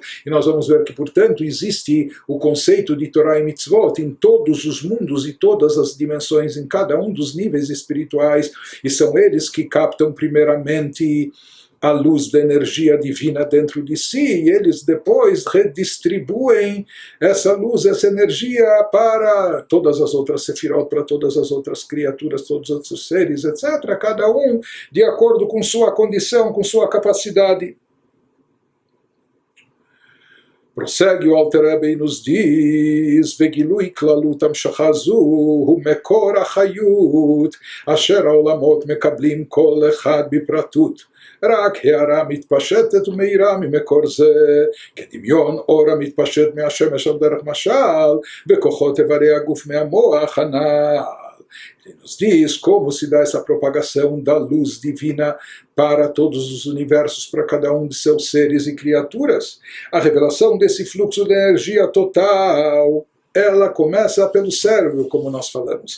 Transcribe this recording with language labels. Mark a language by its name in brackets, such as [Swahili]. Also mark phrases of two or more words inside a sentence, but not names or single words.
[Portuguese] E nós vamos ver que, portanto, existe o conceito de Torá e mitzvot em todos os mundos e todas as dimensões, em cada um dos níveis espirituais, e são eles que captam primeiramente a luz da energia divina dentro de si, e eles depois redistribuem essa luz, essa energia para todas as outras sefirot, para todas as outras criaturas, todos os outros seres, etc., cada um de acordo com sua condição, com sua capacidade. Prossegue o Alter Rebbe e nos diz: [Hebrew] וגילוי כללות המשכה זו הוא מקור החיות אשר העולמות מקבלים כל אחד בפרטות רק הערה מתפשטת ומאירה ממקור זה, כדמיון אור המתפשט מהשמש על דרך משל, וכוחות איברי הגוף מהמוח הנ"ל. [Portuguese] Ele nos diz como se dá essa propagação da luz divina para todos os universos, para cada um de seus seres e criaturas. A revelação desse fluxo de energia total, ela começa pelo cérebro, como nós falamos.